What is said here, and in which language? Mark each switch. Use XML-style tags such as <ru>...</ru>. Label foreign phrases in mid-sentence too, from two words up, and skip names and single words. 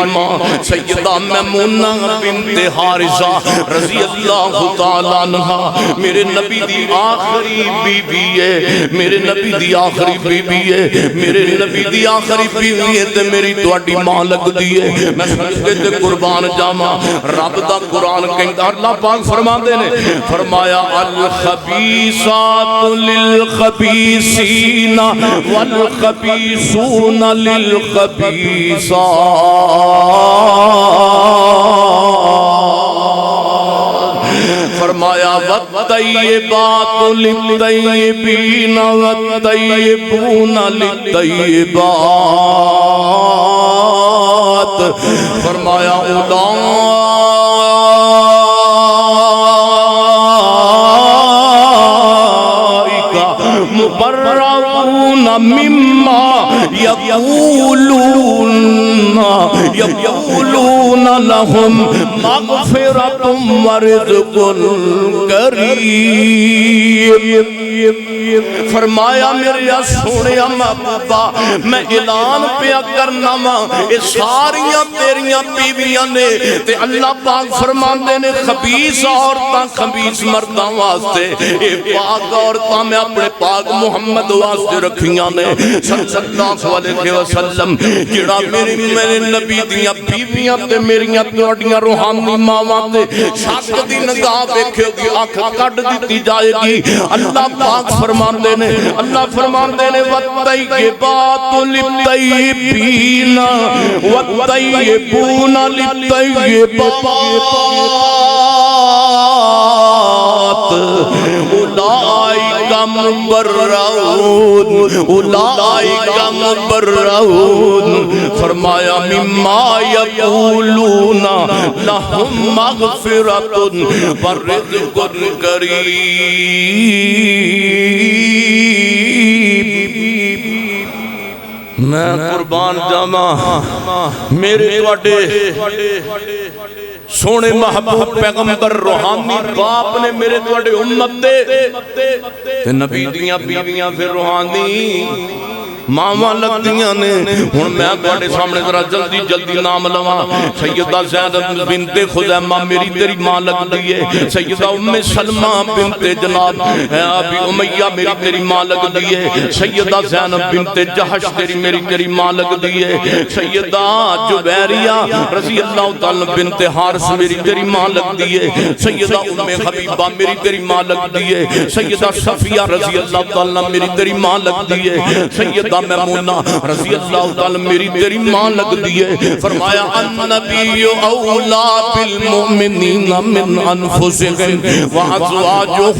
<pa>ماں سیدہ میمونہ بنت حارثہ</pa> <ar>رضی اللہ تعالیٰ عنہ</ar> <pa>میرے نبی دی آخری بیوی ہے میرے نبی دی آخری بیوی ہے میرے نبی دی آخری بیوی ہے تے میری تواڈی ماں لگ دی ہے میں سجدے تے قربان جاواں رب دا قرآن کہندا اللہ پاک فرماندے نے فرمایا</pa> <ar>الخبیثات للخبیثین والخبیثون للخبیثات فرمایا والطیبات للطیبین والطیبون للطیبات فرمایا اولئک مبرؤون مما یقولون لهم مغفرۃ ورزق کریم</ar> <pa>فرمایا میرے سونیا محبوبہ میں اعلان پیا کرنا وا اے ساریاں تیریاں بیویاں نے تے اللہ پاک فرماندے نے خبیث عورتاں خبیث مرداں واسطے اے پاک عورتاں میں اپنے پاک محمد واسطے رکھیاں نے</pa> <ar>صلی اللہ علیہ وسلم</ar> <pa>جڑا میرے نبی دیاں بیویاں تے میریاں تواڈیاں روحانی ماواں تے شک دی نگاہ ویکھے گی اکھ کڈ دتی جائے گی اللہ پاک فرماندے نے اللہ فرماندے نے</pa> <ar>والطیبات للطیبین والطیبون للطیبات اولئک مبرؤون فرمایا مما یقولون لهم مغفرۃ ورزق</ar> <pa>کریم میں قربان جاواں میرے تواڈے سونے محبوب پیغمبر روحانی باپ نے میرے تواڈے امت تے نبی دیاں بیویاں پھر روحانی ماواں لگدیاں نے ہن میں تواڈے سامنے ذرا جلدی جلدی نام لواں سیدہ زینب بنت خزیمہ میری تیری ماں لگدی ہے سیدہ ام سلمہ بنت جناب ابی امیہ میری تیری ماں لگدی ہے سیدہ زینب بنت جحش میری تیری ماں لگدی ہے سیدہ جبیریہ</pa> <ar>رضی اللہ تعالی</ar> <pa>بنت حارث میری تیری ماں لگدی ہے سیدہ ام حبیبہ میری تیری ماں لگدی ہے سیدہ صفیہ</pa> <ar>رضی اللہ تعالی</ar> <pa>میری تیری ماں لگدی ہے سیدہ میمونہ</pa> <ar>رضی اللہ تعالی</ar> <pa>میری تیری ماں لگدی ہے فرمایا</pa> <ar>النبی اولا بالمؤمنین من انفسهم وازواجہ</ar>